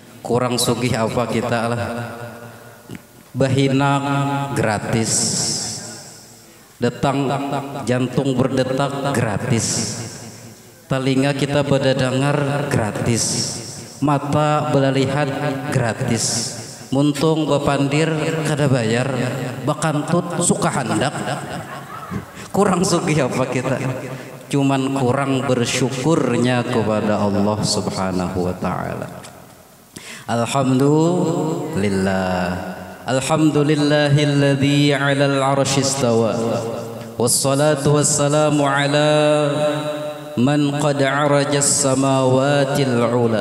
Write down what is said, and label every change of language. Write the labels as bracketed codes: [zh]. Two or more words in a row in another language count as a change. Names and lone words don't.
[bjn] kurang sugih apa kita lah. Bahina gratis, datang jantung berdetak gratis, telinga kita berdengar gratis, mata belalihat gratis, muntung bepandir kada bayar, bakantut suka handak. Kurang sugih apa kita? Cuman kurang bersyukurnya kepada Allah [ar] سبحانه وتعالى. Alhamdulillah. الحمد لله الذي على العرش استوى. والصلاة والسلام على من قد عرج السماوات العلى.